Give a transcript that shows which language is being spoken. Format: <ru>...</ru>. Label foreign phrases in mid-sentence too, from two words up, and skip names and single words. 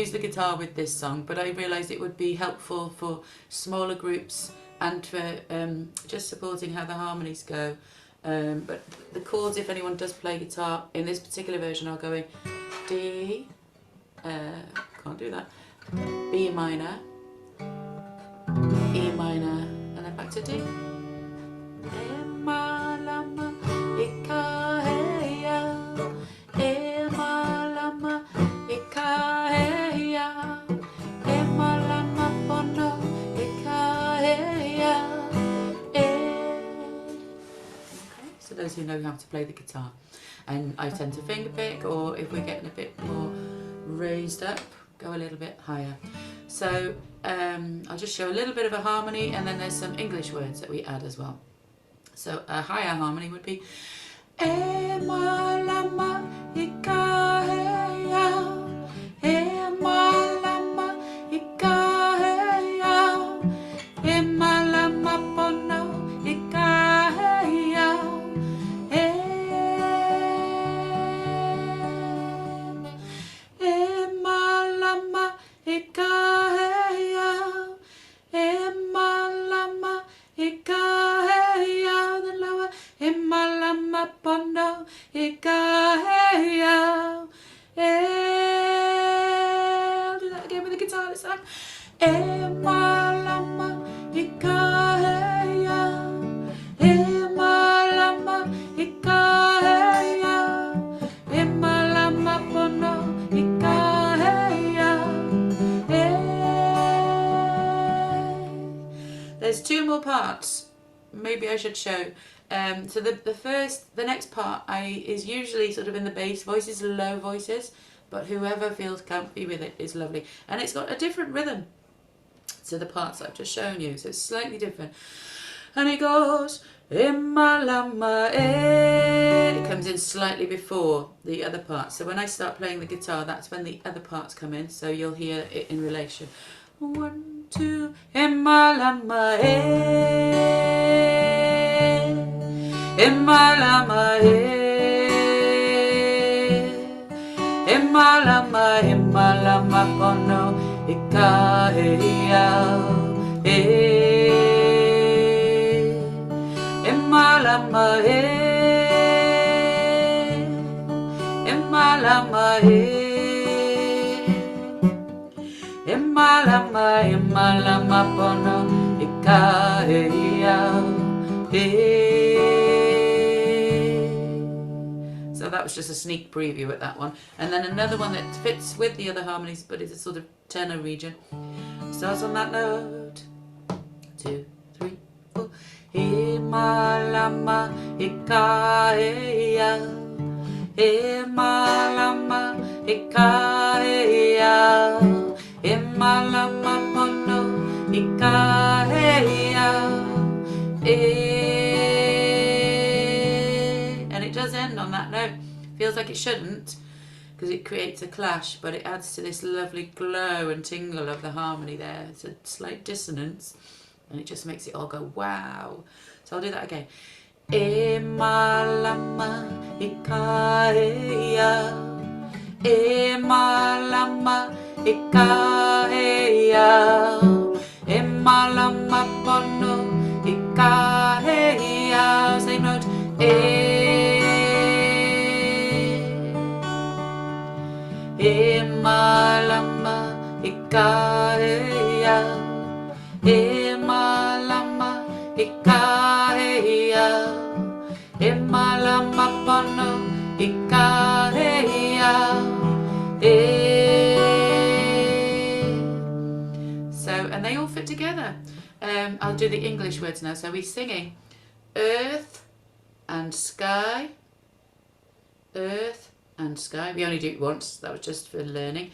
<en>guitar with this song, but I realised it would be helpful for smaller groups and for just supporting how the harmonies go. But the chords, if anyone does play guitar, in this particular version are going D, can't do that, B minor, E minor, and then back to D.</en> <haw>Malama, heiau, Malama, heiau, Malama, pono, heiau.</haw> <en>So those who know how to play the guitar. And I tend to finger pick, or if we're getting a bit more raised up, go a little bit higher. So I'll just show a little bit of a harmony, and then there's some English words that we add as well. So a higher harmony would be</en> <haw>Malama, heiau, Malama, heiau, Malama, pono, heiau, Malama, heiau, Malama, heiau,</haw> <en>then lower,</en> <haw>Malama, pono, heiau.</haw> <en>I'll do that again with the guitar this time.</en> <haw>Malama, heiau, Malama, heiau, Malama, pono, heiau.</haw> <en>There's two more parts. Maybe I should show. So the next part is usually sort of in the bass voices, low voices, but whoever feels comfy with it is lovely. And it's got a different rhythm to the parts I've just shown you, so it's slightly different. And it goes, Malama, it comes in slightly before the other part. So when I start playing the guitar, that's when the other parts come in, so you'll hear it in relation. 1, 2,</en> <haw>Malama, Malama, Malama, Malama, pono, heiau, Malama, Malama, Malama, Malama, pono, heiau.</haw> <en>So that was just a sneak preview at that one. And then another one that fits with the other harmonies, but is a sort of tenor region. Starts on that note. 2, 3, 4.</en> <haw>Malama, heiau, Malama, heiau, Malama, pono, heiau.</haw> <en>And it does end on that note. Feels like it shouldn't, because it creates a clash, but it adds to this lovely glow and tingle of the harmony there. It's a slight dissonance, and it just makes it all go wow. So I'll do that again.</en> <haw>Malama, heiau, Malama, heiau, Malama, pono, heiau.</haw> <en>Same note.</en> <haw>Malama, heiau, Malama, heiau, Malama, pono, heiau.</haw> <en>So, and they all fit together. I'll do the English words now. So we're singing earth and sky, earth and sky. We only do it once, that was just for learning.</en>